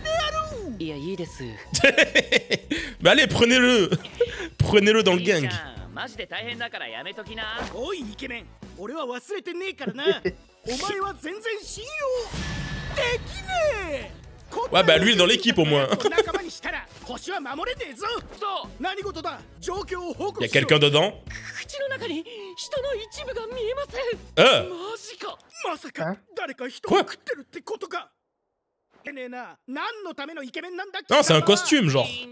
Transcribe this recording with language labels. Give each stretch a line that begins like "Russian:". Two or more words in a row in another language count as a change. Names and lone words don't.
French: Mais allez prenez-le. Prenez-le dans le gang.
Japanese: マジで大変だからやめときな。おいイケメン、俺は忘れてねえからな。お前は全然信用できねえ。
French: Ouais, bah lui est dans l'équipe au moins. Y'a quelqu'un dedans? Quoi? Non, c'est un costume, genre.